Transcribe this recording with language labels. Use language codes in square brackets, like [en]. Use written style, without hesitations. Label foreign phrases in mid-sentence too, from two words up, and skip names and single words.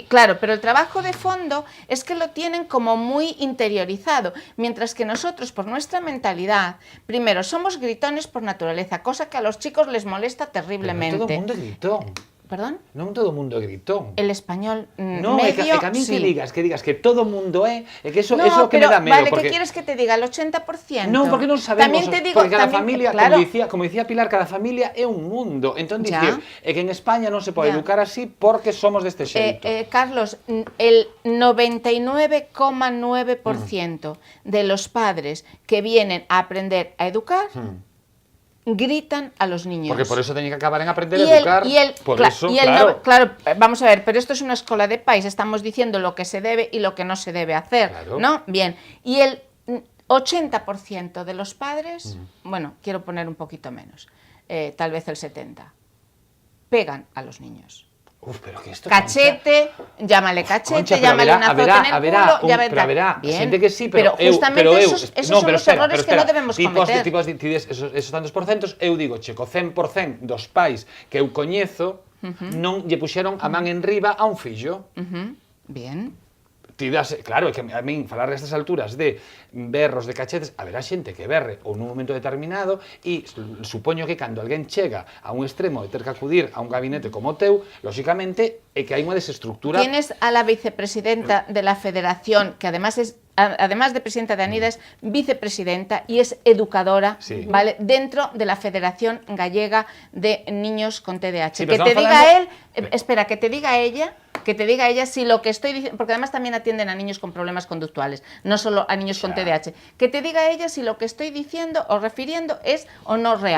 [es] claro, pero el trabajo de fondo es que lo tienen como muy interiorizado, mientras que nosotros, por nuestra mentalidad, primero, somos gritones por naturaleza, cosa que a los chicos les molesta terriblemente. Pero todo el mundo es gritón. ¿Perdón? [gl] Non todo o mundo é gritón. [es] El español no, medio, [gl] é que a mí sí. que digas que todo o mundo é que eso que pero, me dá medo. Vale, porque... [es] ¿qué quieres que te diga? ¿El 80%? [gl] Non, porque non sabemos. [es] También te digo, porque cada familia, claro. [gl] como dicía Pilar, cada familia é un mundo. Entón, dicir, é que en España non se pode educar así porque somos deste xeito. Carlos, [es] el 99,9% de los padres que vienen a aprender a educar gritan a los niños. Porque por eso tenía que acabar en aprender a educar. Claro, vamos a ver, pero esto es una escuela de país, estamos diciendo lo que se debe y lo que no se debe hacer, claro. ¿No? Bien, y el 80% de los padres, bueno, quiero poner un poquito menos, tal vez el 70%, pegan a los niños. Uf, pero que esto, cachete, llámale cachete, llámale un azote en el culo, ya verá. [gl] Xente que sí, [es] pero justamente esos son los errores que no debemos cometer. Esos tantos porcentos, [gl] eu digo, checo, 100% dos pais que eu coñezo non lle puxeron a man en riba a un fillo. [es] Bien. [gl] Claro, é que a min falar nestas alturas de berros, de cachetes, haberá xente que berre ou nun momento determinado e supoño que cando alguén chega a un extremo de ter que acudir a un gabinete como o teu, lóxicamente é que hai unha desestructura. [es] Tienes a la vicepresidenta de la federación, que además de presidenta de ANIDA, es vicepresidenta y es educadora, sí. ¿Vale? Dentro de la Federación Gallega de Niños con TDAH. Sí, que te diga él, espera, que te diga ella que te diga ella si lo que estoy diciendo, porque además también atienden a niños con problemas conductuales, no solo a niños con TDAH, que te diga ella si lo que estoy diciendo o refiriendo es o no real.